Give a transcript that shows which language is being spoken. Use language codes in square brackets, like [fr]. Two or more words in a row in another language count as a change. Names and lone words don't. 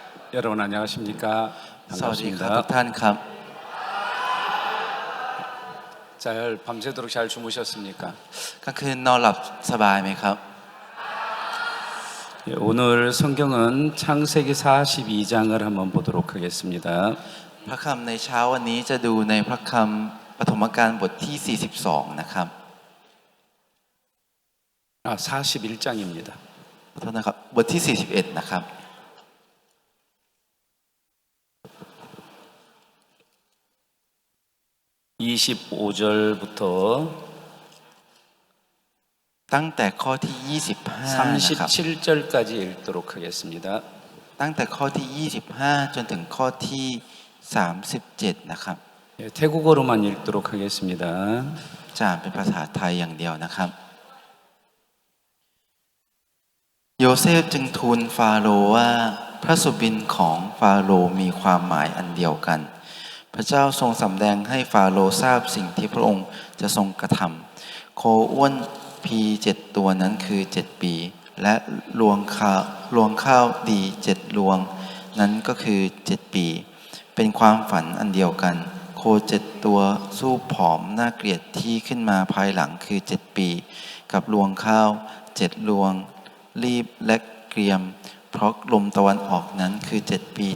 [ko] 여러분 안녕하십니까? [th] สวัสดีครับ [ko] 반갑습니다. [th] ทุกท่านครับ [ko] 잘 밤새도록 잘 주무셨습니까? [th] กลางคืนนอนหลับสบายไหมครับ [ko] 예, 오늘 성경은 창세기 42장을 한번 보도록 하겠습니다. [th] พระคำในเช้าวันนี้จะดูในพระคำปฐมกาลบทที่ 42 นะครับ [ko] 41장입니다. [th] ขอโทษนะครับบทที่ 41 นะครับ [ko] 25절부터 [th] ตั้งแต่ข้อที่ 25 นะครับ [ko] 37절까지 읽도록 하겠습니다. [th] ตั้งแต่ข้อที่ 25 จนถึงข้อที่ 37 นะครับ [ko] 예, 태국어로만 읽도록 하겠습니다. [th] จะอ่านเป็นภาษาไทยอย่างเดียวนะครับ โยเซฟจึงทูลฟาโรห์ว่าพระสุบินของฟาโรห์มีความหมายอัน เดียวกันพระเจ้าทรงสำแดงให้ฟาโรห์ทราบสิ่งที่พระองค์จะทรงกระทำโคอ้วนพี7 ตัวนั้นคือ7 ปีและรวงข้าวดี7 รวงนั้นก็คือ7 ปีเป็นความฝันอันเดียวกันโค7 ตัวสู้ผอมน่าเกลียดที่ขึ้นมาภายหลังคือ7 ปีกับรวงข้าว7 รวงรีบและเกรียมเพราะลมตะวันออกนั้นคือ7 ปี